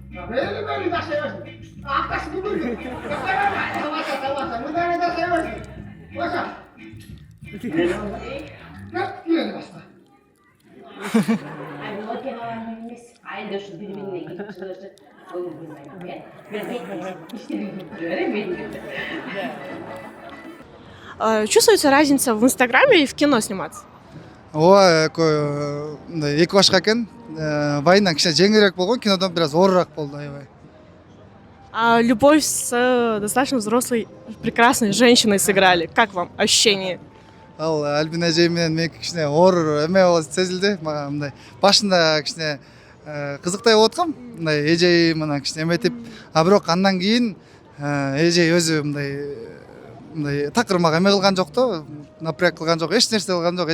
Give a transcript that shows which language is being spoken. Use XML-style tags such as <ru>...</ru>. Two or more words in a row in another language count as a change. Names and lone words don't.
<ky>Айда ушу бири-бирине келип чыгышып, көңүл бурмайт.</ky> <ru>Чувствуется разница в Инстаграме и в кино сниматься?</ru> <ky>Ооба, эки башка экен. Вайндан кичине жеңилирээк болгон, кинодон бир аз оорураак болду, аябай.</ky> <ru>Любовь с достаточно взрослой, прекрасной женщиной сыграли. Как вам ощущение?</ru> <ky>Ал Альбина эже менен меники кичине оор эме болуп сезилди. Мага мындай башында кичине кызыктай болуп аткам. Мындай эже менен кичине эметип, бирок андан кийин эже өзү мындай такыр мага эме кылган жок да, напряг кылган жок, эч нерсе кылган жок.</ky>